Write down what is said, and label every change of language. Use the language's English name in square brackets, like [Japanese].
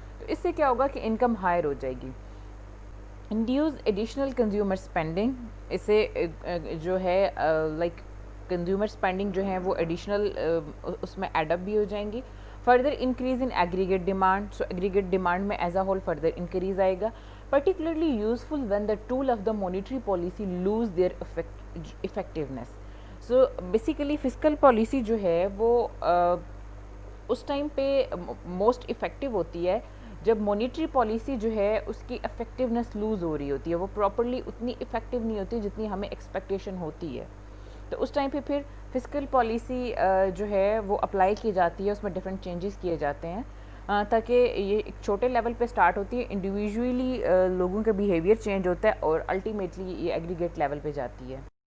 [Urdu] تو اس سے کیا ہوگا کہ انکم ہائر ہو جائے گی. [English] induce additional consumer spending, [Urdu] اس سے جو ہے لائک کنزیومر اسپینڈنگ جو ہے وہ ایڈیشنل اس میں ایڈ اپ بھی ہو جائیں گی. [English] further increase in aggregate demand, [Urdu] so aggregate demand میں as a whole further increase آئے گا. [English] Particularly useful when the tool of the monetary policy lose their effectiveness. [Urdu] So basically fiscal policy جو ہے وہ اس time پہ most effective ہوتی ہے جب monetary policy جو ہے اس کی افیکٹونیس لوز ہو رہی ہوتی ہے، وہ پراپرلی اتنی افیکٹو نہیں ہوتی جتنی ہمیں ایکسپیکٹیشن ہوتی ہے. تو اس ٹائم پہ پھر فسکل پالیسی جو ہے وہ اپلائی کی جاتی ہے، اس میں ڈفرینٹ چینجز کیے جاتے ہیں تاکہ یہ ایک چھوٹے لیول پہ سٹارٹ ہوتی ہے، انڈیویژولی لوگوں کا بیہیویئر چینج ہوتا ہے اور الٹیمیٹلی یہ ایگریگیٹ لیول پہ جاتی ہے.